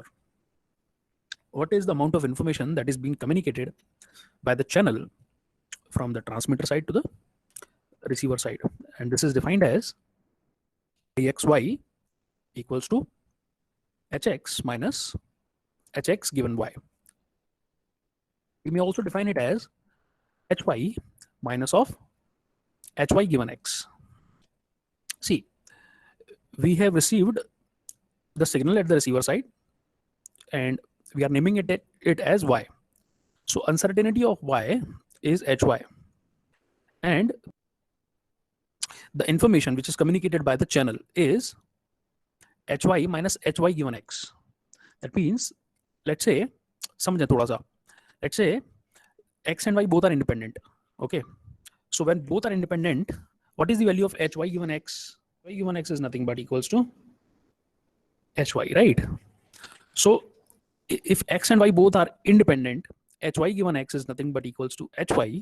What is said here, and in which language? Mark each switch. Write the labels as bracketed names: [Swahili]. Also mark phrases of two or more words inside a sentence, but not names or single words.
[English] What is the amount of information that is being communicated by the channel from the transmitter side to the receiver side? And this is defined as Hxy equals to Hx minus Hx given Y. We may also define it as Hy minus of Hy given X. See, we have received the signal at the receiver side and we are naming it as Y. So uncertainty of Y is Hy, and the information which is communicated by the channel is Hy minus Hy given X. That means, let's say, [Hindi] समझें थोड़ा सा. [English] Let's say X and Y both are independent. Okay. So when both are independent, what is the value of Hy given X? Y given X is nothing but equals to Hy, right? So if X and Y both are independent, Hy given X is nothing but equals to Hy.